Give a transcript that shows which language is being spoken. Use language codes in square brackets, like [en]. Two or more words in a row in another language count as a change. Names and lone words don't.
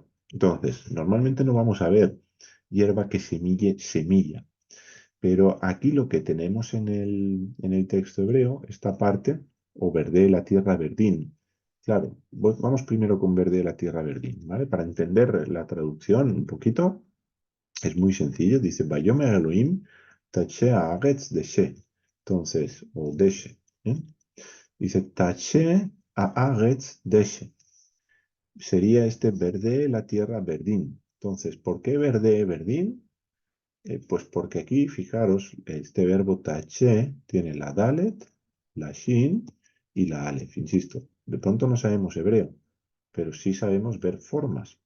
[es] Entonces, normalmente no vamos a ver hierba que semille semilla, pero aquí lo que tenemos en el texto hebreo, esta parte, o verde la tierra verdín. Claro, vamos primero con verde la tierra verdín, ¿vale? Para entender la traducción un poquito, es muy sencillo. Dice, [he] ויאמר אלהים תדשא הארץ דשא. [es] Entonces, o deshe. ¿Eh? Dice, [he] תדשא הארץ דשא. [es] Sería este verde la tierra verdín. Entonces, ¿por qué verde verdín? Pues porque aquí, fijaros, este verbo taché tiene la dalet, la shin y la alef. Insisto, De pronto no sabemos hebreo, pero sí sabemos ver formas.